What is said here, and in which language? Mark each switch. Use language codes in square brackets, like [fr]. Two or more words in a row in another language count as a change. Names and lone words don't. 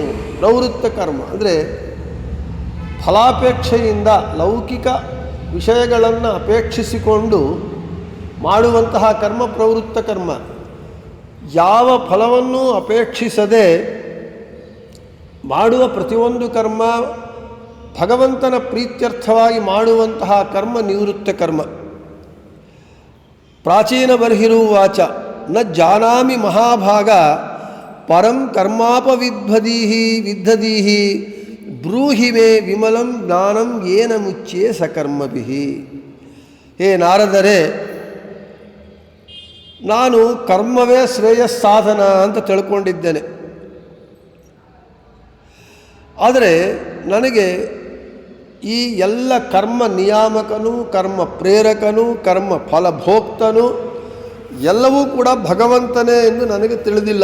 [kn] ಪ್ರವೃತ್ತ ಕರ್ಮ ಅಂದರೆ ಫಲಾಪೇಕ್ಷೆಯಿಂದ ಲೌಕಿಕ ವಿಷಯಗಳನ್ನು ಅಪೇಕ್ಷಿಸಿಕೊಂಡು ಮಾಡುವಂತಹ ಕರ್ಮ ಪ್ರವೃತ್ತ ಕರ್ಮ. ಯಾವ ಫಲವನ್ನು ಅಪೇಕ್ಷಿಸದೆ ಮಾಡುವ ಪ್ರತಿಯೊಂದು ಕರ್ಮ ಭಗವಂತನ ಪ್ರೀತ್ಯರ್ಥವಾಗಿ ಮಾಡುವಂತಹ ಕರ್ಮ ನಿವೃತ್ತ ಕರ್ಮ. [sa] ಪ್ರಾಚೀನ ಬರ್ಹಿರುವಾಚ ನ ಜಾನಾಮಿ ಮಹಾಭಾಗ ಪರಂ ಕರ್ಮಾಪವಿದ್ಭದೀಹಿ ವಿದ್ಧದೀಹಿ ಬ್ರೂಹಿ ಮೇ ವಿಮಲಂ ಜ್ಞಾನಂ ಏನ ಮುಚ್ಚೆ ಸಕರ್ಮಭಿಃ. [kn] ಹೇ ನಾರದರೆ, ನಾನು ಕರ್ಮವೇ ಶ್ರೇಯಸ್ಸಾಧನ ಅಂತ ತಿಳ್ಕೊಂಡಿದ್ದೇನೆ. ಆದರೆ ನನಗೆ ಈ ಎಲ್ಲ ಕರ್ಮ ನಿಯಾಮಕನು, ಕರ್ಮ ಪ್ರೇರಕನು, ಕರ್ಮ ಫಲಭೋಕ್ತನು ಎಲ್ಲವೂ ಕೂಡ ಭಗವಂತನೇ ಎಂದು ನನಗೆ ತಿಳಿದಿಲ್ಲ.